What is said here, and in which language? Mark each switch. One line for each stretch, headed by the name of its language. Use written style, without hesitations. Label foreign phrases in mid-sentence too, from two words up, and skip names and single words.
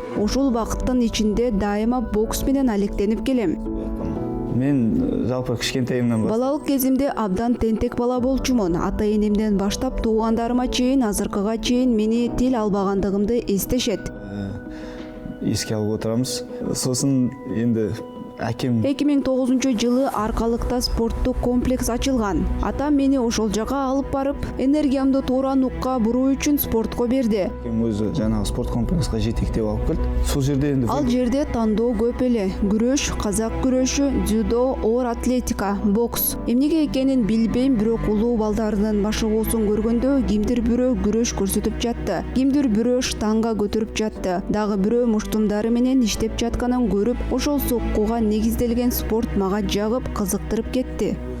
Kyrgyz: Ушул убакыттын ичинде дайыма бокс менен алектенип келем. Мен жалпы кичкентайымдан балалык кезимде абдан тентек бала болчумун. Ата-энемден баштап туугандарыма чейин, азыркыга чейин мени тил албагандыгымды эстешет. Эске алып отурамыз.
Kazakh: Сосын енді
Kyrgyz: Аким 2009-жылы Аркалыкта спорттук комплекс ачылган. Атам мени ошол жака алып барып, энергиямды туура нукка буруу үчүн спортко берди. Аким өзү жанагы спорт комплекске жетектеп алып келди.
Kazakh: Сол жерде енді
Kyrgyz: Ал жерде тандоо көп эле. Күрөш, казак күрөшү, дзюдо, оор атлетика, бокс. Эмнеге экенин билбейм, бирок улуу балдарынын машыгуусун көргөндө кимдир бирөө күрөш көрсөтүп жатты. Кимдир бирөө штанга көтөрүп жатты. Дагы бирөө муштумдары менен иштеп жатканын көрүп, ошол соккуга негизделген спорт мага жагып, кызыктырып кетти.